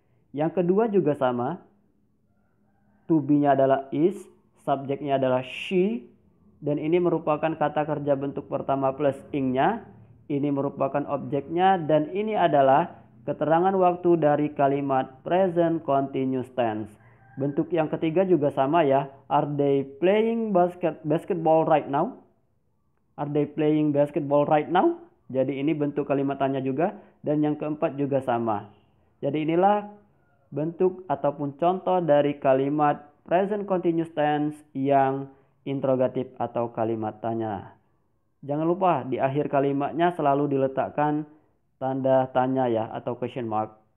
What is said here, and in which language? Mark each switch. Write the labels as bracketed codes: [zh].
[id] Yang kedua juga sama. To be-nya adalah is, subjeknya adalah she, dan ini merupakan kata kerja bentuk pertama plus ing-nya. Ini merupakan objeknya, dan ini adalah keterangan waktu dari kalimat present continuous tense. Bentuk yang ketiga juga sama ya. [en] Are they playing basketball right now? Are they playing basketball right now? [id] Jadi ini bentuk kalimat tanya juga. Dan yang keempat juga sama. Jadi inilah bentuk ataupun contoh dari kalimat present continuous tense yang interrogatif atau kalimat tanya. Jangan lupa di akhir kalimatnya selalu diletakkan tanda tanya ya atau question mark.